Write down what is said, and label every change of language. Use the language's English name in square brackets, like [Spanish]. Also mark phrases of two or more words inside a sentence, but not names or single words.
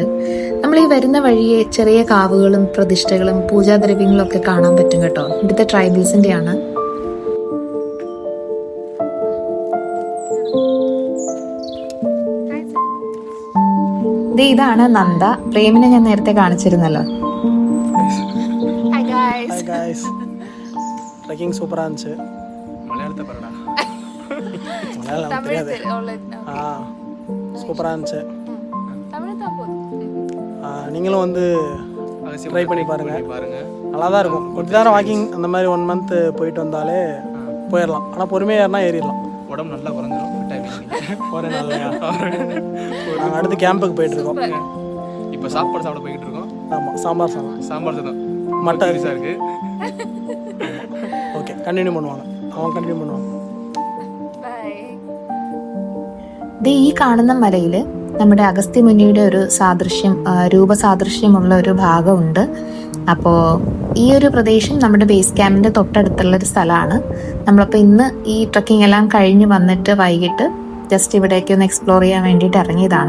[Malayalam] നമ്മൾ ഈ വരുന്ന വഴിയെ ചെറിയ കാവുകളും പ്രതിഷ്ഠകളും പൂജാദ്രവ്യങ്ങളും ഒക്കെ കാണാൻ പറ്റും കേട്ടോ. ഇവിടുത്തെ ട്രൈബൽസിന്റെ ആണ്. ഇതാണ് നന്ദ. പ്രേമിനെ ഞാൻ നേരത്തെ കാണിച്ചിരുന്നല്ലോ. [Tamil] சூப்பரா இருந்துச்சு. மலையாளத்தை பரடா. மலையாளம் தெரியாது. சூப்பரா இருந்துச்சு. நீங்களும் வந்து ட்ரை பண்ணி பாருங்க. நல்லா தான் இருக்கும். கொஞ்ச நேரம் வாக்கிங் அந்த மாதிரி 1 month போயிட்டு வந்தாலே போயிடலாம். ஆனால் பொறுமையாக ஏறினா ஏறிடலாம். உடம்பு நல்லா குறைஞ்சிடும். ஒரு நாளையா நாங்கள் அடுத்து கேம்புக்கு போயிட்டு இருக்கோம். இப்போ சாப்பாடு சாப்பிட போய்கிட்டு இருக்கோம். ஆமாம், சாம்பார் சாதம் மட்டன் அரிசா இருக்கு. ஓகே, கண்டினியூ பண்ணுவாங்க. அவங்க கண்டினியூ பண்ணுவாங்க. [Malayalam] ഈ കാണുന്ന മലയിൽ നമ്മുടെ അഗസ്ത്യമുനിയുടെ ഒരു രൂപസാദൃശ്യമുള്ള ഒരു ഭാഗമുണ്ട്. അപ്പോൾ ഈ ഒരു പ്രദേശം നമ്മുടെ [English] base camp [Malayalam] തൊട്ടടുത്തുള്ള ഒരു സ്ഥലമാണ്. നമ്മളപ്പോൾ ഇന്ന് ഈ ട്രക്കിംഗ് എല്ലാം കഴിഞ്ഞ് വന്നിട്ട് വൈകിട്ട് ജസ്റ്റ് ഇവിടേക്ക് ഒന്ന് എക്സ്പ്ലോർ ചെയ്യാൻ വേണ്ടിയിട്ട് ഇറങ്ങിയതാണ്.